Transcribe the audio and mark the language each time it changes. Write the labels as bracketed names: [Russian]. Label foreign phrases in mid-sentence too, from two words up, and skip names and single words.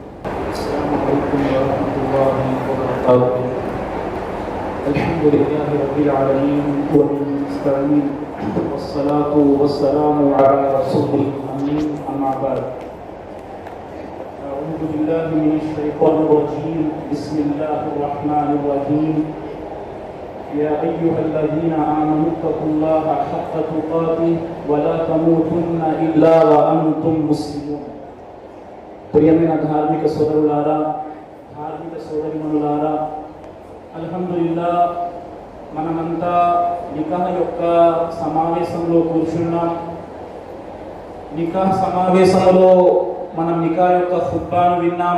[Arabic] الحمد لله رب العالمين ونستعين والصلاة والسلام على رسول الأمين أما بعد. أعوذ بالله من الشيطان الرجيم. بسم الله الرحمن الرحيم. يا أيها الذين آمنوا اتقوا الله حق تقاته ولا تموتن إلا وأنتم مسلمون. [Telugu] ప్రియమైన ధార్మిక సోదరులారా, ధార్మిక సోదరిమణులారా, అల్హమ్దులిల్లా మనమంతా నికాహ్ యొక్క సమావేశంలో కూర్చున్నాం. నికాహ్ సమావేశంలో మనం నికాహ్ యొక్క ఖుత్బాను విన్నాం.